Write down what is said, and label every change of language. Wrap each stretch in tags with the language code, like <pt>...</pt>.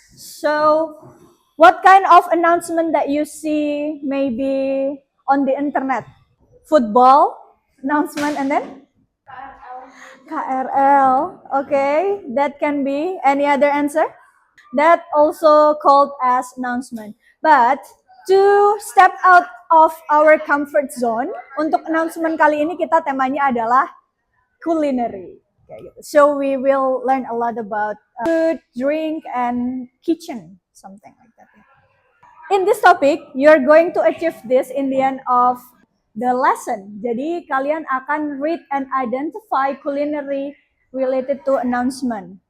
<en>So, what kind of announcement that you see maybe on the internet? Football announcement and then? KRL. Okay, that can be. Any other answer? That also called as announcement. But to step out of our comfort zone,</en> <id>untuk announcement kali ini kita temanya adalah culinary.</id> <en>Okay, gitu. So we will learn a lot about food, drink, and kitchen, something like that. In this topic, you're going to achieve this in the end of the lesson.</en> <id>Jadi kalian akan</id> <en>read and identify culinary related to announcement.</en>